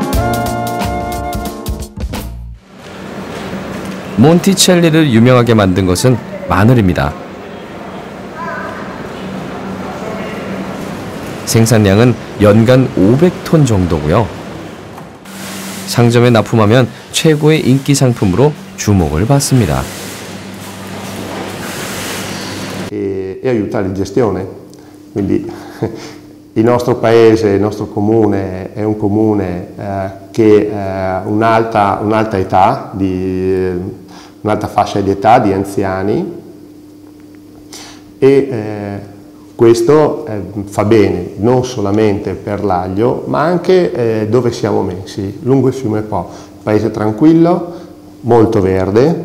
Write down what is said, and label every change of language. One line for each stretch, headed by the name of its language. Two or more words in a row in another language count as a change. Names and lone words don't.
Korean: 몬티첼리를 유명하게 만든 것은 마늘입니다. 생산량은 연간 500톤 정도고요. 상점에 납품하면 최고의 인기 상품으로 주목을 받습니다.
Italian: E aiutare in gestione. Quindi il nostro paese, il nostro comune è un comune che ha un'alta età, un'alta fascia di età di anziani e questo fa bene non solamente per l'aglio ma anche dove siamo messi, lungo il fiume Po, paese tranquillo, molto verde.